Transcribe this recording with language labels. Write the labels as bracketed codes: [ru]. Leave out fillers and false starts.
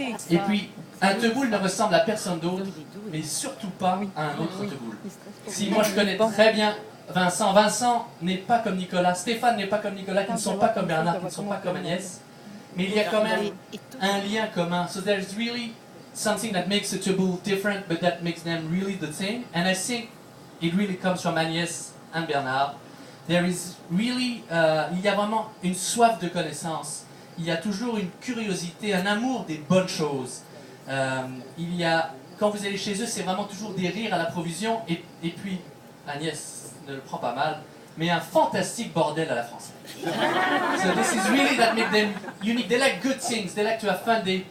[fr] Et puis, un Teboul ne ressemble à personne d'autre, mais surtout pas à un autre Teboul. Si moi je connais très bien Vincent n'est pas comme Nicolas, Stéphane n'est pas comme Nicolas, qui ne sont pas comme Bernard, qui ne sont pas comme Agnès, mais il y a quand même un lien commun. [en] So there's really something that makes a Teboul different, but that makes them really the same. And I think it really comes from Agnès and Bernard. There is really, [fr] il y a vraiment une soif de connaissance. Il y a toujours une curiosité, un amour des bonnes choses. Il y a, quand vous allez chez eux, c'est vraiment toujours des rires à la provision. Et puis, Agnès ne le prend pas mal, mais un fantastique bordel à la française. [en] So this is really that make them unique. They like good things. They like to have fun.